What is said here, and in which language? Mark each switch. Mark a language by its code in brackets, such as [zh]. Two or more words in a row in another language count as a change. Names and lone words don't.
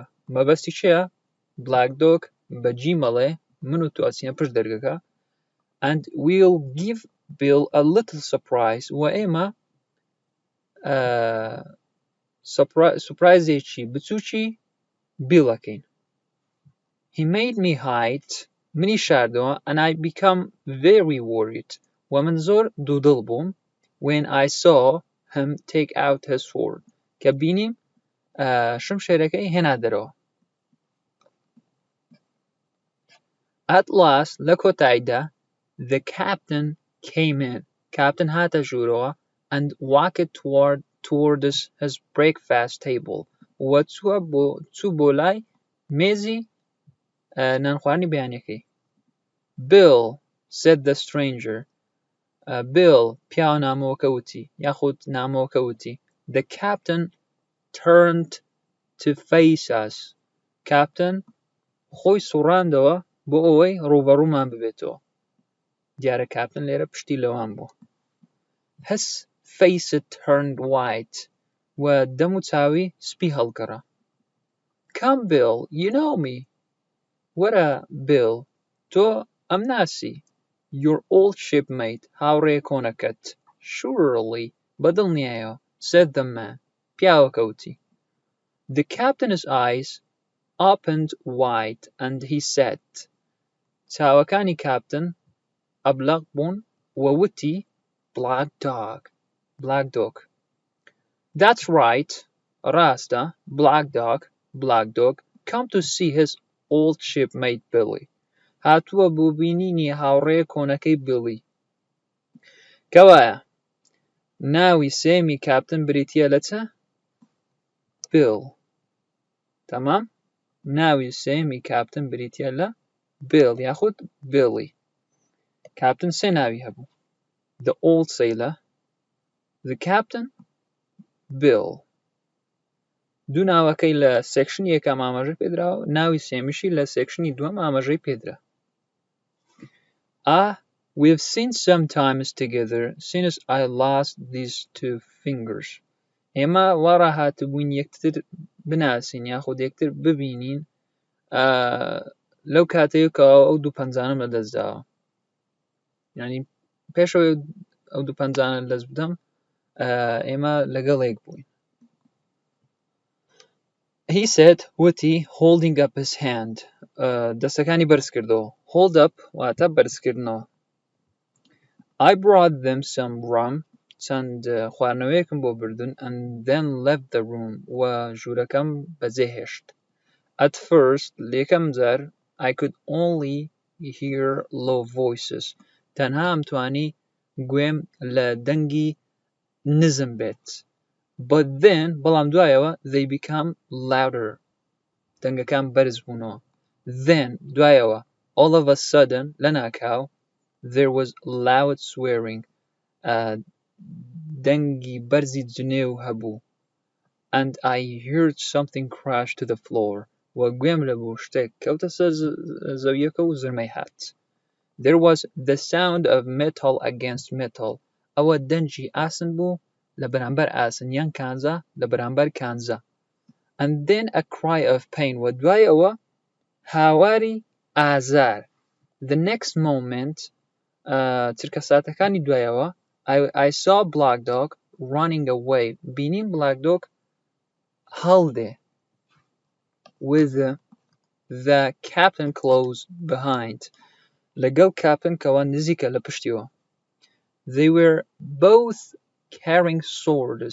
[ckb] مەبەستی چییە؟ بلاک دۆگ بەجی مەڵێ من و تۆ ئەچینە پشت دەرگاکە. [en] And we'll give Bill a little surprise. [ckb] و ئێمە سورپرایزێکی بچووکی بیڵەکەین. [en] He made me hide. [ckb] منی شاردەوە [en] and I become very worried. [ckb] و من زۆر دوودڵ بووم [en] when I saw him take out his sword. [ckb] کە بینیم شمشێرەکەی هێنا دەرەوە. [en] At last, [ckb] لە کۆتاییدا, [en] the captain came in. Captain [ckb] هاتە ژوورەوە [en] and walked towards his breakfast table. [ckb] و چوو بۆ لای مێزی نانخواردنی بەیانیەکەی. [en] Bill, said the stranger. Bill, [ckb] پیاوە نامۆوەکە وتی, یاخود نامۆوەکە وتی. [en] The captain turned to face us. [ckb] Captain خۆی سوڕاندەوە بۆ ئەوەی ڕووبەڕوومان ببێتەوە. دیارە کاپتن لێرە پشتی لەوان بوو. [en] His face turned white [ckb] و دەم و چاوی سپی هەڵگەڕا. [en] Come Bill, you know me. [ckb] وەرە Bill, تۆ ئەم ناسی. [en] Your old shipmate, [ckb] هاوڕێی کۆنەکەت. [en] Surely, بەدڵنیایە, said the man. [ckb] پیاوەکە وتی. [en] The captain's eyes opened wide and he said, [ckb] چاوەکانی کاپتن ئەبلەق بوون و وتی Black dog. [en] Black dog. That's right. [ckb] ڕاستە. Black dog. [en] Come to see his old shipmate Billy. [ckb] هاتووە بۆ بینینی هاوڕێی کۆنەکەی Billy. کەوایە؟ ناوی سێمی کاپتن بریتیە لە چ؟ Bill. تەمام؟ ناوی سێمی کاپتن بریتیە لە Bill یاخود Billy. کاپتن سێ ناوی هەبوو. [en] The old sailor, the captain, Bill. [ckb] دوو ناوەکەی لە سێکشنی یەکەم ئاماژەی پێدراوە، ناوی سێمیشی لە سێکشنی دووەم ئاماژەی پێدرا. [en] We've seen sometimes together since I lost these two fingers. [ckb] ئێمە وا ڕاهاتبووین یەکتر بناسین یاخود یەکتر ببینین لەو کاتەیەکەوە ئەو دوو پەنجانەم لەدەست داوە. یعنی پێشەوەی ئەو دوو پەنجانە لەدەست بدەم ئێمە لەگەڵێک بووین. [en] He said, وتی, holding up his hand. [ckb] دەستەکانی بەرز کردەوە. [en] Hold up [ckb] واتە بەرزکردنەوە. [en] I brought them some rum. [ckb] چەند خواردنەوەیەکم بۆ بردن [en] and then left the room. [ckb] و ژوورەکەم بەجێهێشت. [en] At first, [ckb] لێکەم جار, [en] I could only hear low voices. [ckb] تەنها ئەمتوانی گوێم لە دەنگی نزم بێت. [en] But then, [ckb] بەڵام دوایەوە, [en] they become louder. [ckb] دەنگەکان بەرز بوونەوە. [en] Then, دوایەوە, all of a sudden, [ckb] لە ناکاو, [en] there was loud swearing. [ckb] دەنگی بەرزی جنێو هەبوو. [en] And I heard something crash to the floor. [ckb] و گوێم لەبوو شتێک کەوتە سەر زەویەکە و زرمەی هات. [en] There was the sound of metal against metal. [ckb] ئەوە دەنجی ئاسن بوو لە بەرامبەر ئاسن یان کانزا لە بەرامبەر کانزا. [en] And then a cry of pain. [ckb] و دوایەوە هاواری ئازار. [en] The next moment, [ckb] چرکە ساتەکانی دوایەوە, [en] I saw Black Dog running away. [ckb] بینیم Black Dog هەڵدێ. [en] With the captain close behind. [ckb] لەگەڵ captain کەوا نزیکە لە پشتیەوە. [en] They were both carrying swords.